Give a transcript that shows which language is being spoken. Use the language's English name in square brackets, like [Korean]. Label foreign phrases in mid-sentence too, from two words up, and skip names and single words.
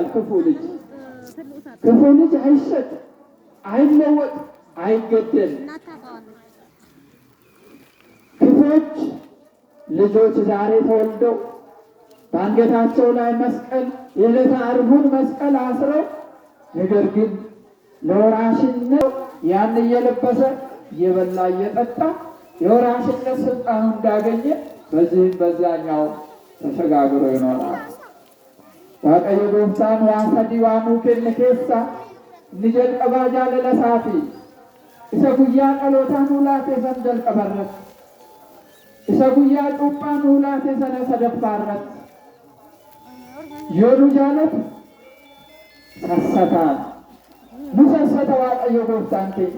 [Amharic] ክፉ ልጅ አይሸጥ፣ አይለወጥ፣ አይገደል። ክፎች ልጆች ዛሬ ተወልደው በአንገታቸው ላይ መስቀል፣ የዕለተ ዓርቡን መስቀል አስረው፣ ነገር ግን ለወራሽነት ያን እየለበሰ እየበላ እየጠጣ የወራሽነት ስልጣኑ እንዳገኘ በዚህም በዚያኛው ተሸጋግሮ ይኖራል። [Oromo] waaqayyo gooftaan waan sadii waan nuu kenne keessaa inni jalqabaa jaalala isaatii isa guyyaa dhalootaa nuu laate san jalqaba irratti, isa guyyaa cuuphaa nuu laate sana sadaffaa irratti yoo nu jaalatu sassataan nu sassata waaqayyo gooftaan keenya.